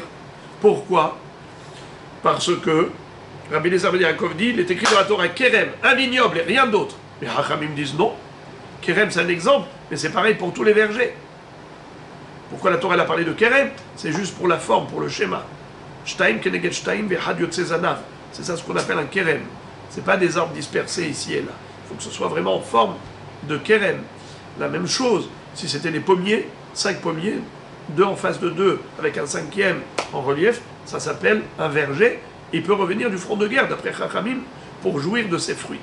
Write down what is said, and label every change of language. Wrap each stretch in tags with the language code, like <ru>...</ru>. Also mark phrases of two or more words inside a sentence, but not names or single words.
<fr>Pourquoi? Parce que Rabbi Eliezer ben Yaakov dit, il est écrit dans la Torah kerem, un vignoble et rien d'autre. Mais Hachamim disent non. Kerem c'est un exemple, mais c'est pareil pour tous les vergers. Pourquoi la Torah elle a parlé de kerem? C'est juste pour la forme, pour le schéma.</fr> <he>שתיים כנגד שתיים ואחד יוצא זנב.</he> <fr>C'est ça ce qu'on appelle un kerem. C'est pas des arbres dispersés ici et là. Il faut que ce soit vraiment en forme de kerem. La même chose, si c'était des pommiers, 5 pommiers, 2 en face de 2, avec un 5e en relief, ça s'appelle un verger. Il peut revenir du front de guerre, d'après Chachamim, pour jouir de ses fruits.</fr>